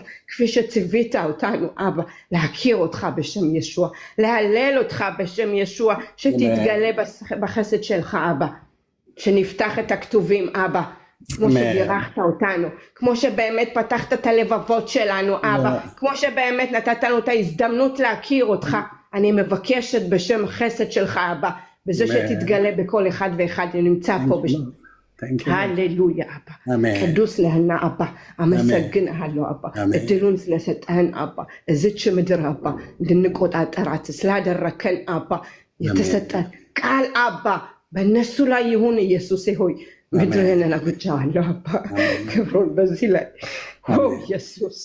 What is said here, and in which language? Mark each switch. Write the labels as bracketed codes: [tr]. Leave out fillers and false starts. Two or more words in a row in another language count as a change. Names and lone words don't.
[he] כפי שציווית אותנו אבא, להכיר אותך בשם ישוע, להלל אותך בשם ישוע, שתתגלה בחסד שלך אבא, שנפתח את הכתובים אבא, כמו שבירכת אותנו, כמו שבאמת פתחת את הלבבות שלנו אבא, כמו שבאמת נתת לנו את ההזדמנות להכיר אותך. אני מבקשת בשם החסד שלך אבא, בזה שתתגלה בכל אחד ואחד שנמצא פה בשם. [am] ሃሌሉያ አባ ቅዱስ ለህና አባ አመሰግንሃለሁ አባ እድሉን ስለሰጠህን አባ እዚች ምድር አባ እንድንቆጣጠራት ስላደረከን አባ የተሰጠን ቃል አባ በእነሱ ላይ ይሁን ኢየሱስ ሆይ ምድርህን አጉጃለሁ አባ ክብሩን በዚህ ላይ ኢየሱስ